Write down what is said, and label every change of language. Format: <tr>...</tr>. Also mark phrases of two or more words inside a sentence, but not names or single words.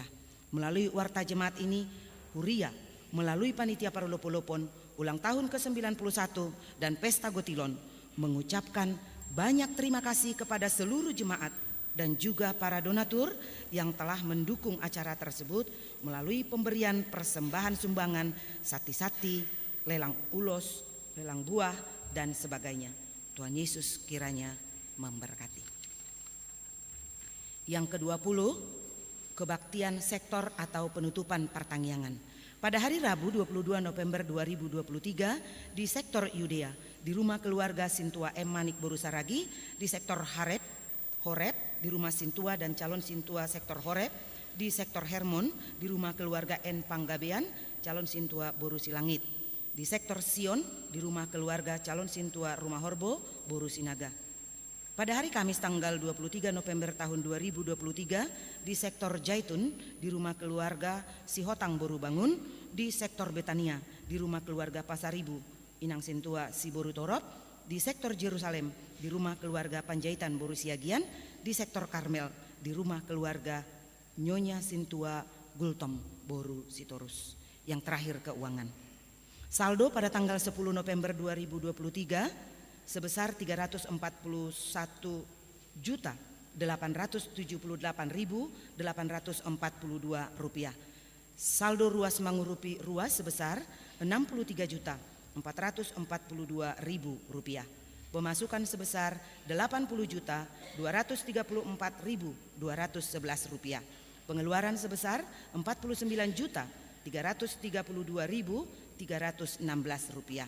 <id>Melalui warta jemaat ini, Huria melalui Panitia Parulopolopon ulang tahun ke-91 dan Pesta Gotilon mengucapkan banyak terima kasih kepada seluruh jemaat dan juga para donatur yang telah mendukung acara tersebut melalui pemberian persembahan sumbangan sati-sati, lelang ulos, lelang buah, dan sebagainya. Tuhan Yesus kiranya memberkati. Yang ke-20, kebaktian sektor atau penutupan pertangyangan. Pada hari Rabu 22 November 2023 di sektor Yudea, di rumah keluarga Sintua M. Manik Borusaragi, di sektor Horeb, di rumah Sintua dan calon Sintua sektor Horeb, di sektor Hermon, di rumah keluarga N. Panggabean, calon Sintua Borusilangit, di sektor Sion, di rumah keluarga calon Sintua Rumah Horbo, Borusinaga. Pada hari Kamis tanggal 23 November tahun 2023 di sektor Jaitun, di rumah keluarga Sihotang Borubangun, di sektor Betania, di rumah keluarga Pasaribu, Inang Sintua Siboru Torop, di sektor Yerusalem, di rumah keluarga Panjaitan Borusiagian, di sektor Karmel, di rumah keluarga Nyonya Sintua Gultom Boru Sitorus. Yang terakhir keuangan. Saldo pada tanggal 10 November 2023 sebesar Rp344.878.842. Saldo ruas Mangurupi ruas sebesar Rp60.442.000. Pemasukan sebesar Rp80.234.211. Pengeluaran sebesar Rp49.332.316.</id>